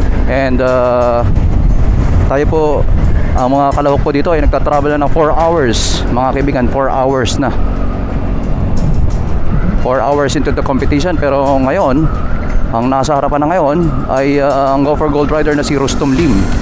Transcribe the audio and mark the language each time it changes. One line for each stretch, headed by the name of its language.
Filipino: And tayo po, ang mga kalahok po dito ay nagtatravel na ng 4 hours mga kaibigan.
English: 4 hours na, 4 hours into the competition.
Filipino: Pero ngayon, ang nasa harapan na ngayon ay ang Gopher Gold rider na si Rustom Lim.